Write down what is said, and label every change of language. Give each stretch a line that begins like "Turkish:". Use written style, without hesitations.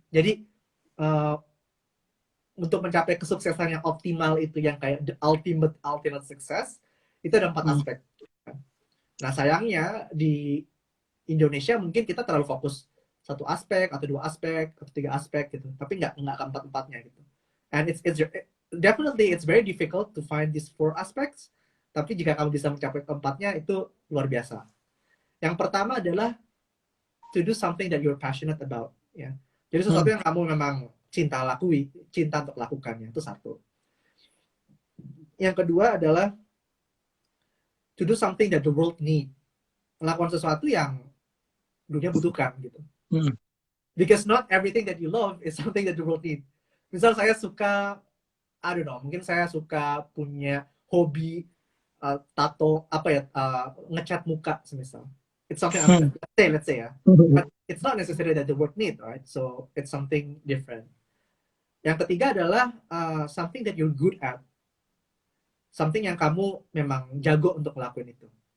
Indonesian: Jadi uh, untuk mencapai kesuksesan yang optimal itu yang kayak
English: the ultimate success
Indonesian: itu ada 4 Hmm. aspek. Nah sayangnya di Indonesia mungkin kita terlalu fokus satu aspek atau 2 aspek atau 3 aspek gitu, tapi nggak keempat-empatnya gitu.
English: And it's definitely it's very difficult to find these 4 aspects.
Indonesian: Tapi jika kamu bisa mencapai keempatnya itu luar biasa. Yang pertama adalah
English: to do something that you're passionate about.
Indonesian: Ya, jadi sesuatu Hmm. yang kamu memang cinta untuk lakukannya itu satu. Yang kedua adalah
English: to do something that the world need.
Indonesian: Melakukan sesuatu yang dunia butuhkan gitu. Hmm.
English: Because not everything that you love is something that the world need.
Indonesian: Misal saya suka,
English: I don't know,
Indonesian: mungkin saya suka punya hobi tato apa ya, ngecat muka semisal.
English: It's something Hmm. let's say ya. But it's not necessarily that the world need, right? So it's something different.
Indonesian: Yang ketiga adalah
English: something that you're good at.
Indonesian: Something yang kamu memang jago untuk ngelakuin itu.